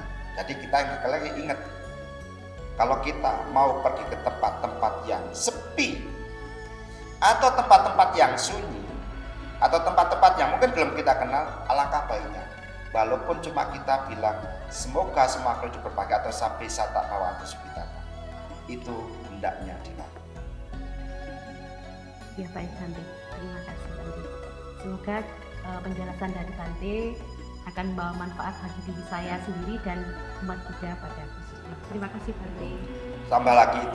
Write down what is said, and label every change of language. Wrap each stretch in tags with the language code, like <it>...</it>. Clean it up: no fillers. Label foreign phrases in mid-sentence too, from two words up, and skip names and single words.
<id>Jadi kita lagi ingat, kalau kita mau pergi ke tempat-tempat yang sepi atau tempat-tempat yang sunyi atau tempat-tempat yang mungkin belum kita kenal, alangkah baiknya walaupun cuma kita bilang semoga semua hidup berbahagia atau sampai</id> <pi>sata bawantu sukitata,</pi> <id>itu hendaknya dilakukan. Ya baik Bante, terima kasih Bante. Semoga penjelasan dari Bante akan membawa manfaat bagi diri saya sendiri dan umat Buddha pada khususnya. Terima kasih Bante. Tambah lagi itu</id>